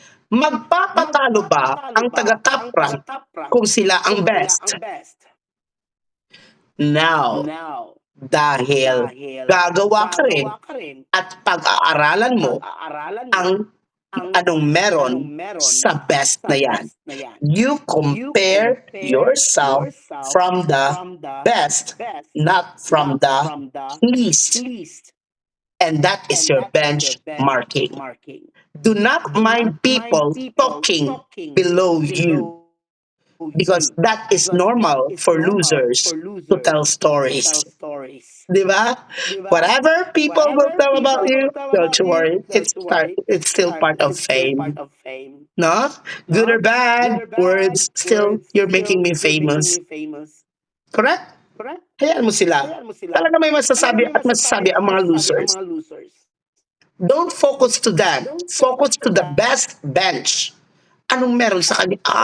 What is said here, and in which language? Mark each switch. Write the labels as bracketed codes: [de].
[tl] Magpapatalo ba ang taga-top rank kung sila ang best? Now, dahil gagawa ka rin at pag-aaralan mo ang anong meron sa best na yan. [en] You compare yourself from the best, not from the least. And that is your benchmarking. Do not mind people talking below you, because that is normal for losers to tell stories. Diba? Whatever people will tell about you, don't you worry. It's still part of fame. No? Good or bad, words, still, you're making me famous. Correct? [tl] Hayaan mo sila. Talaga may masasabi at masasabi ang mga losers. [en] Don't focus to that. Focus to the best bench. [tl] Anong meron sa kanya?